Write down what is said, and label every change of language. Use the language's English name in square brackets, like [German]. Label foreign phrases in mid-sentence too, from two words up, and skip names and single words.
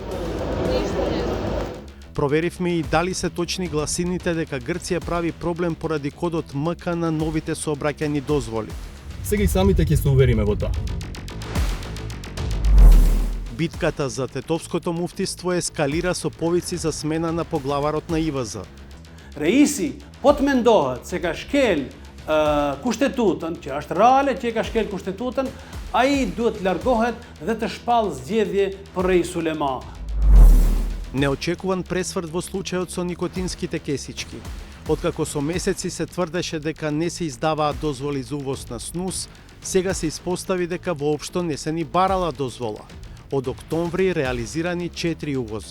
[Macedonian] Проверивме и дали се точни гласините дека Грција прави проблем поради кодот МК на новите сообраќајни дозволи. Сега и самите ќе се увериме во тоа. Битката за Тетовското муфтиство ескалира со повици за смена на поглаварот на ИВЗ. [Albanian] Reisi po të mendohet se ka shkel kushtetutën, që është reale që ka shkel kushtetutën, ai duhet të largohet dhe të shpall zgjedhje për Reis Ulema. [Macedonian] Неочекуван пресврт во случајот со никотинските кесички. Откако со месеци се тврдеше дека не се издаваат дозволи за увоз на снус, сега се испостави дека воопшто не се ни барала дозвола. Од октомври реализирани 4 увози.